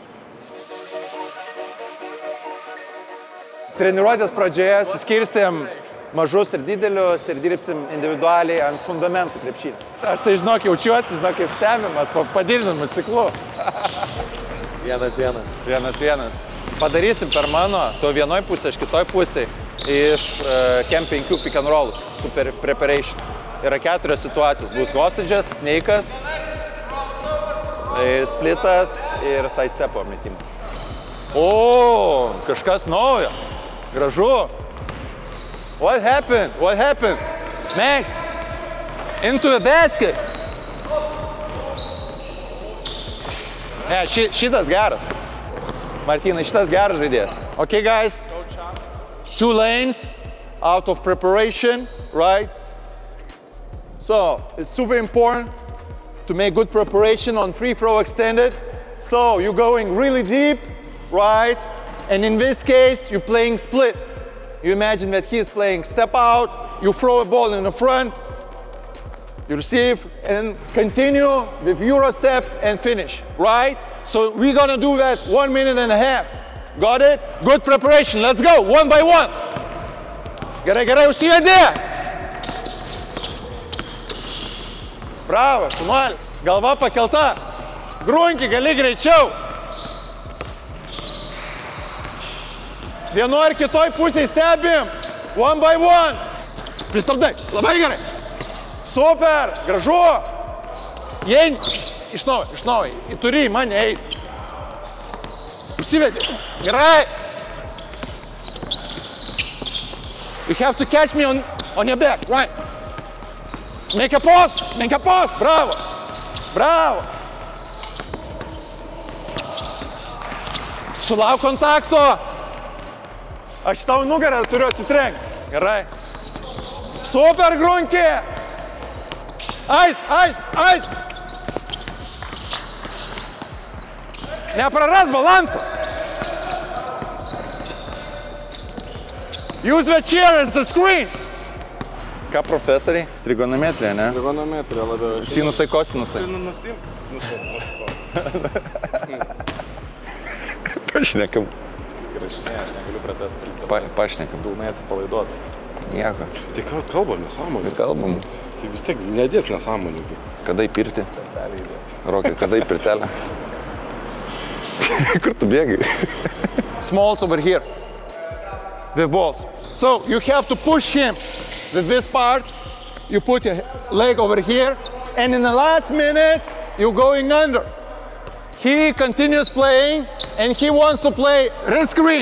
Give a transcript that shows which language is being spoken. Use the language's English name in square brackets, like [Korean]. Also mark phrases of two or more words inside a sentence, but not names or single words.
[Lithuanian] Treniruotės pradžioje suskirstėm mažus ir didelius ir dirbsim individualiai ant fundamentų krepšinio. Aš tai žinok jaučiuosi, žinok kaip stebimas, padidinamu stiklu. 1-1. 1-1. Padarysim per mano, to vienoj pusė, aš kitoj pusėj, iš Chem 5 [English] pick and rollus, super preparation. [Lithuanian] Yra 4 situacijos, bus hostage'as, snake'as, splitas ir sidestepo metimas. O, kažkas naujo, gražu. [English] What happened? What happened? Max, into the basket. [Lithuanian] Ne, šitas geras. Martynai, šitas geras žaidėjas. [English] Okay, guys. 2 lanes out of preparation, right? So, it's super important to make good preparation on free throw extended. So, you're going really deep, right? And in this case, you're playing split. You imagine that he's playing step out, you throw a ball in the front, you receive, and continue with Euro step and finish, right? So we're gonna do that 1.5 minutes. Got it? Good preparation. Let's go, 1 by 1. [Lithuanian] Gerai, užsivedė. Bravo, šunuolis. Galva pakelta. Grunki, gali greičiau. Vienoj ir kitoj pusėj stebim. [English] 1 by 1. [Lithuanian] Pristabdai. Labai gerai. Super, gražu. Jei, iš naujo. Turi į mane eiti. Užsivedė. Gerai. [English] You have to catch me on your back, right? Make a pause. Bravo. Bravo. [Lithuanian] Sulauk kontakto. Aš tau nugarą turiu atsitrenkti. Gerai. Super, Grunki. Ais. Nepraras balansą. [English] Use the chair as the screen. [Lithuanian] Ką profesoriai? Trigonometrija, ne? Trigonometrija labiau. Sinusai, kosinusai. Pašnekam. Skirašinė, aš negaliu prie tas prilipti. Pašnekam. Pilnai atsipalaiduoti. Nieko. Tai kalbam nesąmonės. Kalbam. Tai vis tiek nedės nesąmoningai. Kada įpirti? Specialiai įdė. Rokai, kada įpirtelę? Kur tu bėgai? [English] Smalls over here. The balls. So you have to push him with this part. You put your leg over here. And in the last minute, you're going under. He continues playing and he wants to play wrist screen.